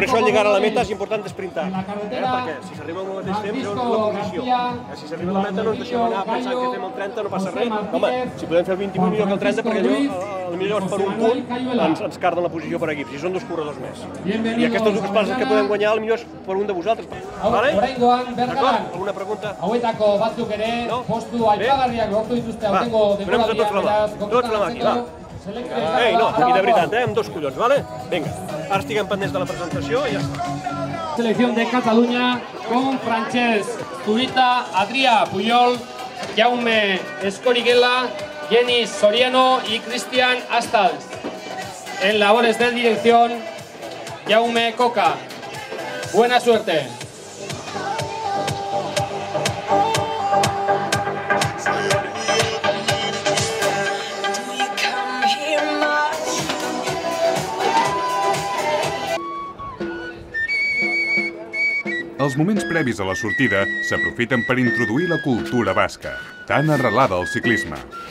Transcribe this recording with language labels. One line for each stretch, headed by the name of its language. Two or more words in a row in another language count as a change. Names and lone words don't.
Catalan: això al llegar a la meta és important sprintar, perquè si s'arriba al mateix temps és la posició. Si s'arriba a la meta no ens deixem anar pensant que fem el 30, no passa res. Home, si podem fer el 28 millor que el 30, perquè allò, millor per un punt, ens carden la posició per equips, si són 2 corredors més. I aquestes 2 places que podem guanyar, potser és per un de vosaltres. D'acord? Alguna pregunta?
Basque: Hauetako batzuk ere, postu aipagarriak lortu dituzte aurtengo denboraldian,
Catalan: Tots la màquina, va. Ei, no, i de veritat, amb 2 collons, vale? Vinga, ara estiguem pendents de la presentació i ja està.
Spanish: Selección de Cataluña con Francesc Zubita, Adrià Puyol, Jaume Escoriguela, Jenny Soriano y Cristian Astals. En labores de dirección, Jaume Coca. Buena suerte.
Catalan: Els moments previs a la sortida s'aprofiten per introduir la cultura basca, tan arrelada al ciclisme.